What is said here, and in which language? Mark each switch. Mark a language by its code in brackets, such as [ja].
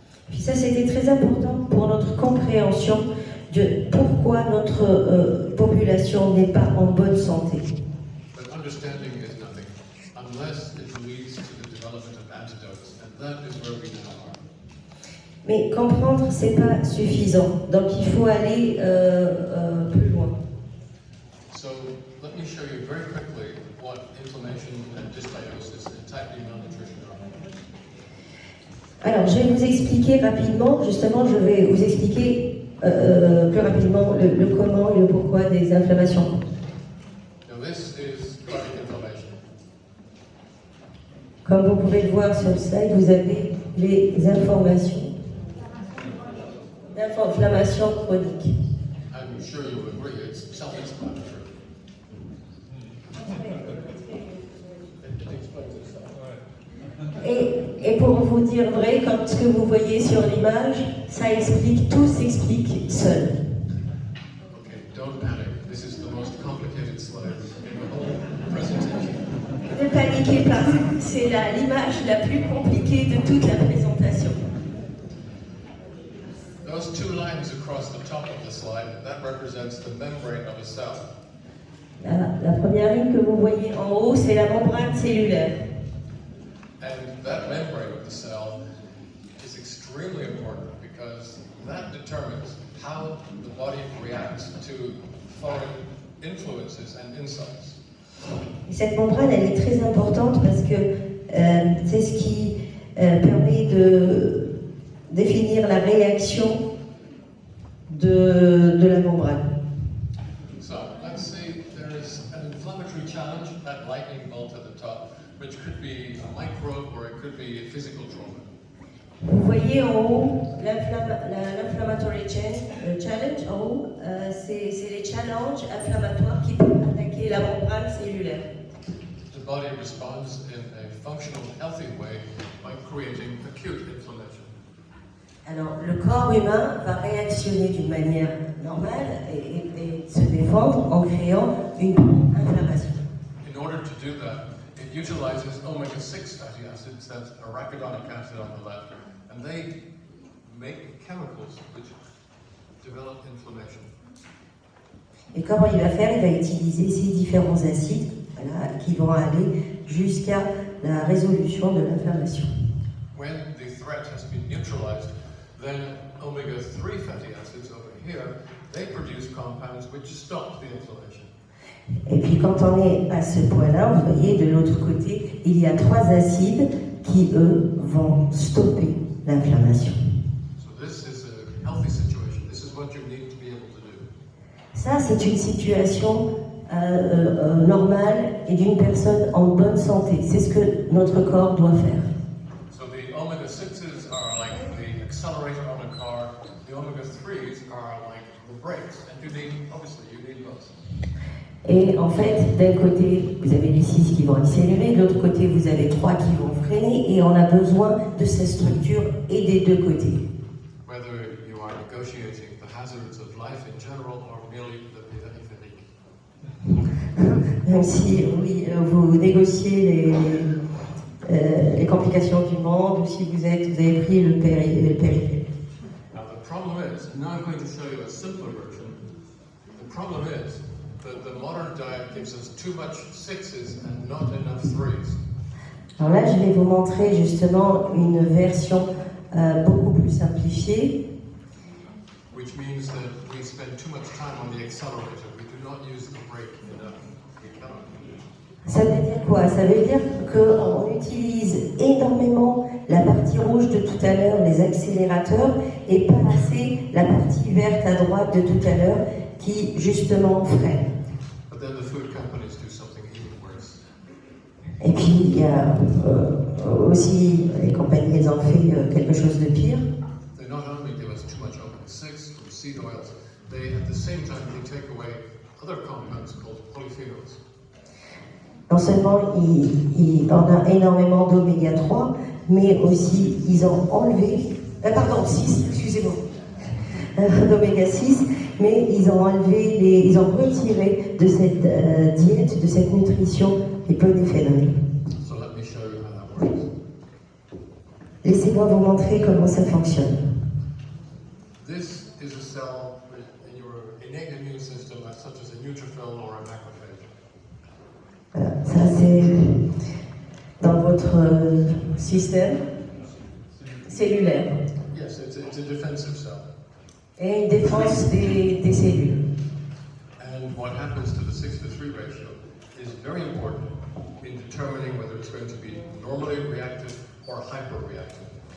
[fr] Puis ça, c'était très important pour notre compréhension de pourquoi notre population n'est pas en bonne santé. [en] But understanding is nothing unless it leads to the development of antidotes, and that is where we now are. [fr] Mais comprendre, c'est pas suffisant. Donc il faut aller plus loin. [en] So let me show you very quickly what inflammation and dysbiosis and type 2 malnutrition are. [fr] Alors je vais vous expliquer rapidement, justement je vais vous expliquer plus rapidement le comment et le pourquoi des inflammations. [en] Now this is chronic inflammation. [fr] Comme vous pouvez le voir sur le slide, vous avez les informations d'inflammation chronique. [en] I'm sure you'll agree it's self-explanatory. It explains itself. [fr] Et pour vous dire vrai, comme ce que vous voyez sur l'image, ça explique, tout s'explique seul. [en] Okay, don't panic. This is the most complicated slide in the whole presentation. [fr] Ne paniquez pas, c'est l'image la plus compliquée de toute la présentation. [en] Those two lines across the top of the slide, that represents the membrane of a cell. [fr] La première ligne que vous voyez en haut, c'est la membrane cellulaire. [en] And that membrane of the cell is extremely important because that determines how the body reacts to foreign influences and insults. [fr] Et cette membrane, elle est très importante parce que c'est ce qui permet de définir la réaction de la membrane. [en] So let's say there is an inflammatory challenge, that lightning bolt at the top, which could be a microbe or it could be a physical trauma. [fr] Vous voyez en haut l' [en] inflammatory challenge, [fr] en haut, c'est les challenges inflammatoires qui peuvent attaquer la membrane cellulaire. [en] The body responds in a functional, healthy way by creating acute inflammation. [fr] Alors, le corps humain va réactionner d'une manière normale et se défendre en créant une inflammation. [en] In order to do that, it utilizes omega-6 fatty acids, that's arachidonic acid on the left, and they make chemicals which develop inflammation. [fr] Et comment il va faire? Il va utiliser ces différents acides, voilà, qui vont aller jusqu'à la résolution de l'inflammation. [en] When the threat has been neutralized, then omega-3 fatty acids over here, they produce compounds which stop the inflammation. [fr] Et puis quand on est à ce point-là, vous voyez, de l'autre côté, il y a 3 acides qui, eux, vont stopper l'inflammation. [en] So this is a healthy situation. This is what you need to be able to do. [fr] Ça, c'est une situation normale et d'une personne en bonne santé. C'est ce que notre corps doit faire. [en] So the omega-6s are like the accelerator on a car. The omega-3s are like the brakes. And you need, obviously, you need both. [fr] Et en fait, d'un côté, vous avez les 6 qui vont accélérer, de l'autre côté, vous avez 3 qui vont freiner, et on a besoin de cette structure et des deux côtés. [en] Whether you are negotiating the hazards of life in general or merely the périphérique. [fr] Même si, oui, vous négociez les complications du monde, ou si vous avez pris le périphérique. [en] Now the problem is, now I'm going to show you a simpler version. The problem is that the modern diet gives us too much 6s and not enough 3s. [fr] Alors là, je vais vous montrer justement une version beaucoup plus simplifiée. [en] Which means that we spend too much time on the accelerator. We do not use the brake enough. We cannot. [fr] Ça veut dire quoi? Ça veut dire qu'on utilise énormément la partie rouge de tout à l'heure, les accélérateurs, et pas assez la partie verte à droite de tout à l'heure qui justement freine. [en] But then the food companies do something even worse. [fr] Et puis il y a aussi les compagnies, elles ont fait quelque chose de pire. [en] They not only give us too much omega-6 from seed oils, they at the same time they take away other compounds called polyphenols. [fr] Non seulement on a énormément d'oméga 3, mais aussi ils ont enlevé, 6, excusez-moi, d'oméga 6, mais ils ont ils ont retiré de cette diète, de cette nutrition, les polyphénols. [en] So let me show you how that works. [fr] Laissez-moi vous montrer comment ça fonctionne. [en] This is a cell in your innate immune system, such as a neutrophil or a macrophage. [fr] Voilà, ça c'est dans votre système cellulaire. [en] Yes, it's a defensive cell. [fr] et une défense des cellules. [en] And what happens to the 6:3 ratio is very important in determining whether it's going to be normally reactive or hyperreactive.